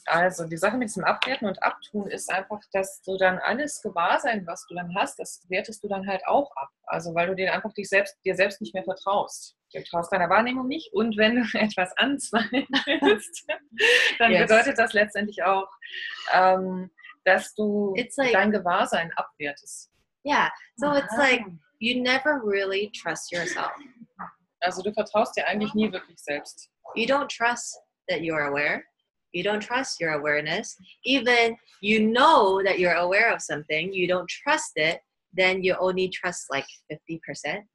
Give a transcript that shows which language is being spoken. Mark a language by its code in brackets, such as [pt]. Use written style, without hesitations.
[de] Also die Sache mit diesem Abwerten und Abtun ist einfach, dass du dann alles Gewahrsein, was du dann hast, das wertest du dann halt auch ab. Also weil du dir einfach dir selbst nicht mehr vertraust. Du traust deiner Wahrnehmung nicht und wenn du etwas anzweifelst, dann bedeutet das letztendlich auch, dass du dein Gewahrsein abwertest. [en] Yeah, so it's like you never really trust yourself. [de] Also du vertraust dir eigentlich nie wirklich selbst. [en] You don't trust that you're aware. You don't trust your awareness. Even you know that you're aware of something, you don't trust it, then you only trust like 50%.